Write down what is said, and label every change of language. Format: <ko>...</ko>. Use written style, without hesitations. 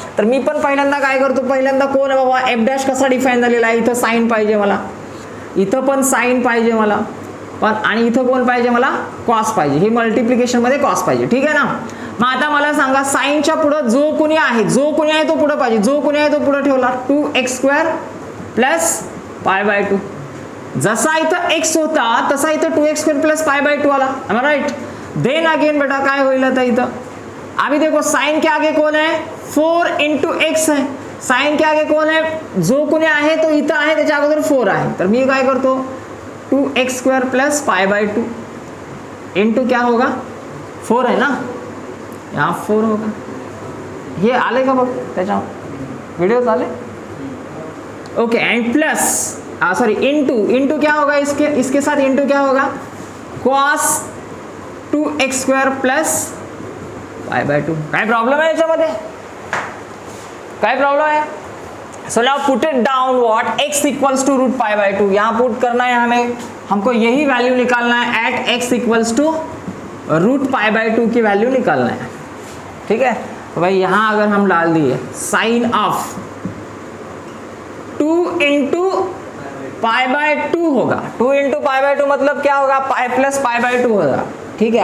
<mr>तर मी पण पहिल्यांदा काय करतो, पहिल्यांदा कोण आहे बाबा, एफ डॅश कसा डिफाइन झालेला आहे, इथं साइन पाहिजे मला, इथं पण साइन पाहिजे मला, पण आणि इथं कोण पाहिजे मला, कॉस पाहिजे. हे मल्टिप्लिकेशन मध्ये कॉस पाहिजे. ठीक आहे ना. मग आता मला सांगा साइनच्या पुढं जो कोणी आहे तो पुढं पाहिजे, जो कोणी आहे तो पुढं ठेवला 2x square plus pi by 2. जसा इथं x होता तसा इथं 2x square plus pi by 2 आला.</mr> <en>Am I right.</en> <hi>देन अगेन</hi> <mr>बेटा काय होईल आता इथं,</mr> <hi>अभी देखो साइन के आगे कौन है, 4 इंटू एक्स है. साइन के आगे कौन है,</hi> <mr>जो कोणी आहे तो इथं आहे, त्याच्या अगोदर 4 आहे. तर मी काय करतो</mr> <hi>2x square plus pi by 2 into क्या होगा 4 है ना, यहाँ 4 होगा.</hi> <mr>ये आले का बघ त्याच्या व्हिडिओ आले.</mr> <hi>Okay and plus sorry into क्या होगा, इसके साथ इंटू क्या होगा, cos 2x square plus pi by 2.</hi> <mr>काय प्रॉब्लेम है याच्यामध्ये, काय प्रॉब्लम है.</mr> <en>So now put it down what x equals to root pi by 2.</en> <hi>यहाँ पुट करना है हमें, हमको यही वैल्यू निकालना है</hi> <en>at x equals to root pi by 2</en> <hi>की वैल्यू निकालना है. ठीक है. तो भाई यहाँ अगर हम डाल दिए sign of 2 into pi by 2 होगा, 2 इंटू पाई बाय 2 मतलब क्या होगा, पाई प्लस पाई बाय 2 होगा. ठीक है.</hi>